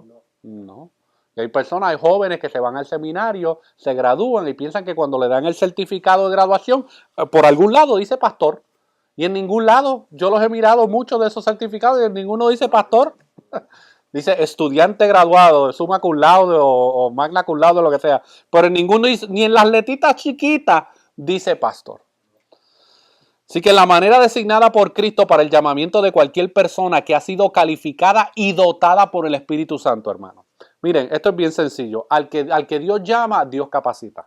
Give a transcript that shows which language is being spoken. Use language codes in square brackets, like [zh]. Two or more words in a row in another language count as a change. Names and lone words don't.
[es] No. Y hay personas, hay jóvenes que se van al seminario, se gradúan y piensan que cuando le dan el certificado de graduación, por algún lado dice pastor. Y en ningún lado, yo los he mirado muchos de esos certificados y en ninguno dice pastor. Dice estudiante graduado, [la] summa cum laude o magna cum laude, [es] lo que sea. Pero en ninguno dice, ni en las letritas chiquitas, dice pastor. Así que la manera designada por Cristo para el llamamiento de cualquier persona que ha sido calificada y dotada por el Espíritu Santo, hermano. Miren, esto es bien sencillo. Al que Dios llama, Dios capacita.